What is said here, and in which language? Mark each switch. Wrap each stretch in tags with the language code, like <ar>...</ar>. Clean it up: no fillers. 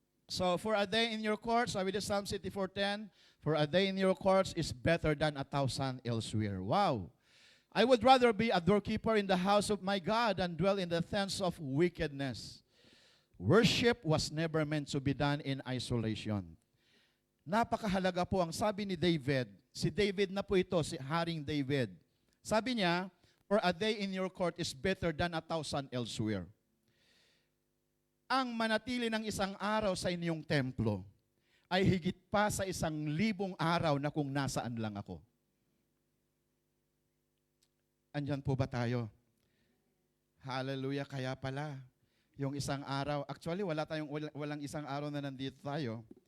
<en>So, for a day in your courts, sabi the Psalm 54:10, for a day in your courts is better than 1,000 elsewhere. Wow. I would rather be a doorkeeper in the house of my God than dwell in the tents of wickedness. Worship was never meant to be done in isolation.</en> <tl>Napakahalaga po ang sabi ni David. Si David na po ito, si Haring David. Sabi niya,</tl> <en>for a day in your court is better than 1,000 elsewhere.</en> <tl>Ang manatili ng isang araw sa inyong templo ay higit pa sa 1,000 araw na kung nasaan lang ako. Andyan po ba tayo? Hallelujah, kaya pala. Yung isang araw, actually walang isang araw na nandito tayo.</tl>